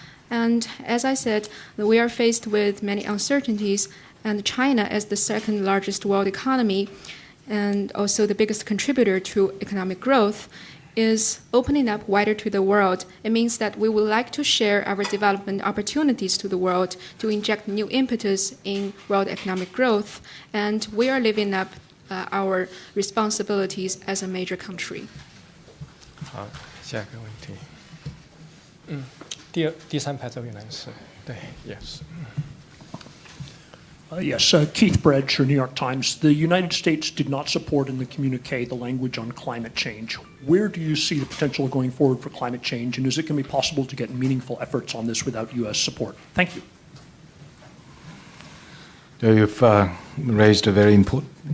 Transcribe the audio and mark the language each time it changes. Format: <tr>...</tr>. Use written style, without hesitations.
<en>And as I said, we are faced with many uncertainties, and China, as the second largest world economy and also the biggest contributor to economic growth, is opening up wider to the world. It means that we would like to share our development opportunities to the world to inject new impetus in world economic growth, and we are living up our responsibilities as a major country.</en> <zh>好，下一个问题。第3排这位男士，对 ，</zh> <en>yes。 Yes, Keith Bredger, New York Times. The United States did not support in the communique the language on climate change. Where do you see the potential going forward for climate change, and is it going to be possible to get meaningful efforts on this without U.S. support? Thank you. You've raised a very important.</en>